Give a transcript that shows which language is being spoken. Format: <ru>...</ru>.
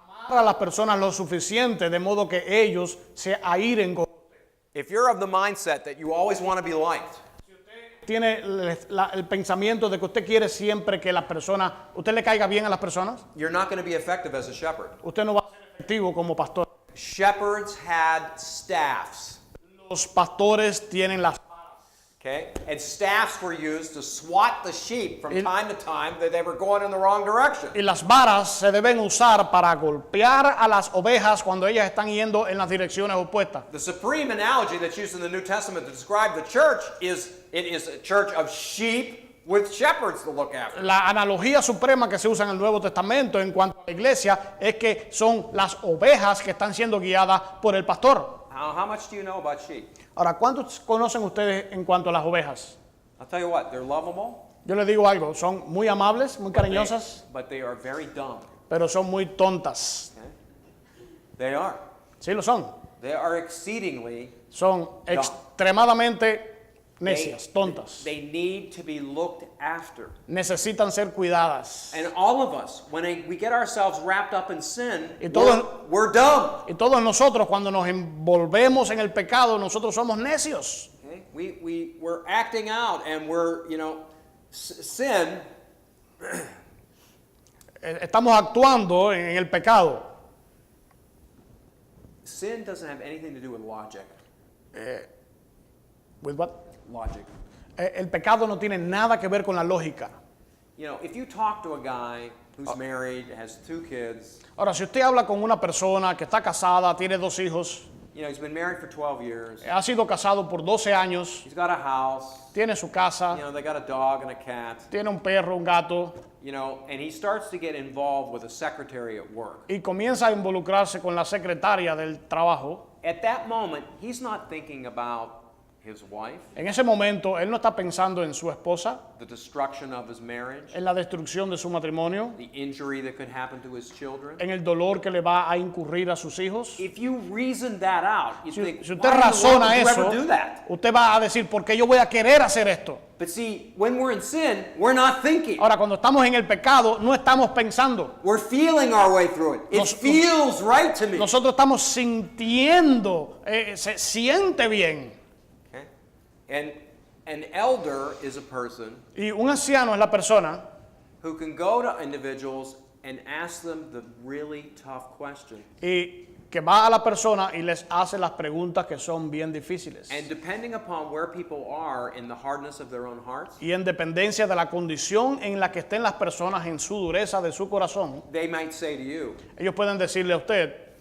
<es>A las personas lo suficiente de modo que ellos se airen con</es> <en>If you're of the mindset that you always want to be liked,</en> <es>tiene el pensamiento de que usted quiere siempre que las personas, usted le caiga bien a las personas,</es> <en>you're not going to be effective as a shepherd.</en> <es>usted no va a ser efectivo como pastor.</es> <en>Shepherds had staffs,</en> <es>Los pastores tienen las</es> <en>okay? And staffs were used to swat the sheep from</en> <es>El-</es> <en>time to time that they were going in the wrong direction.</en> <es>y las varas se deben usar para golpear a las ovejas cuando ellas están yendo en las direcciones opuestas.</es> <en>The supreme analogy that's used in the New Testament to describe the church is it is a church of sheep with shepherds to look after.</en> <es>La analogía suprema que se usa en el Nuevo Testamento en cuanto a la iglesia es que son las ovejas que están siendo guiadas por el pastor.</es> <en>How much do you know about sheep?</en> <es>Ahora, ¿cuántos conocen ustedes en cuanto a las ovejas?</es> <en>I'll tell you what, they're lovable,</en> <es>Yo les digo algo, son muy amables, muy cariñosas,</es> <en>but they are very dumb.</en> <es>pero son muy tontas.</es> <en>Okay? They are.</en> <es>Sí lo son.</es> <en>They are exceedingly</en> <es>Son extremadamente necias, tontas.</es> <en>They need to be looked after.</en> <es>Necesitan ser cuidadas.</es> <en>And all of us, when we get ourselves wrapped up in sin,</en> <es>Y todos-</es> <en>we're dumb.</en> <es>Y todos nosotros cuando nos envolvemos en el pecado, nosotros somos necios.</es> <en>Okay? We're acting out and we're, sin</en> <es>Estamos actuando en el pecado.</es> <en>Sin doesn't have anything to do with logic. With what? Logic.</en> <es>El pecado no tiene nada que ver con la lógica.</es> <en>If you talk to a guy who's married, has 2 kids,</en> <es>Ahora, si usted habla con una persona que está casada, tiene 2 hijos,</es> <en>You know, he's been married for 12 years.</en> <es>Ha sido casado por 12 años,</es> <en>He's got a house.</en> <es>tiene su</es> <en>You</en> <es>casa,</es> <en>know, they got a dog and a cat.</en> <es>tiene un perro, un gato,</es> <en>You know, and he starts to get involved with a secretary at work.</en> <es>y comienza a involucrarse con la secretaria del trabajo.</es> <en>At that moment, he's not thinking about his wife,</en> <es>En ese momento, él no está pensando en su esposa,</es> <en>the destruction of his marriage,</en> <es>en la destrucción de su matrimonio,</es> <en>the injury that could happen to his children.</en> <es>en el dolor que le va a incurrir a sus hijos.</es> <en>If you reason that out, you think,</en> <es>Si</es> <en>why in the world</en> <es>razona</es> <en>would you</en> <es>eso,</es> <en>ever do that?</en> <es>usted va a decir, ¿por qué yo voy a querer hacer esto?</es> <en>But see, when we're in sin, we're not thinking.</en> <es>Ahora, cuando estamos en el pecado, no estamos pensando.</es> <en>We're feeling our way through it. It feels right to me.</en> <es>Nosotros estamos sintiendo, se siente bien.</es> <en>Okay? And an elder is a person</en> <es>Y un anciano es la persona</es> <en>who can go to individuals and ask them the really tough question.</en> <es>y que va a la persona y les hace las preguntas que son bien difíciles.</es> <en>And depending upon where people are in the hardness of their own hearts,</en> <es>Y en dependencia de la condición en la que estén las personas en su dureza de su corazón,</es> <en>they might say to you,</en> <es>ellos pueden decirle a usted,</es>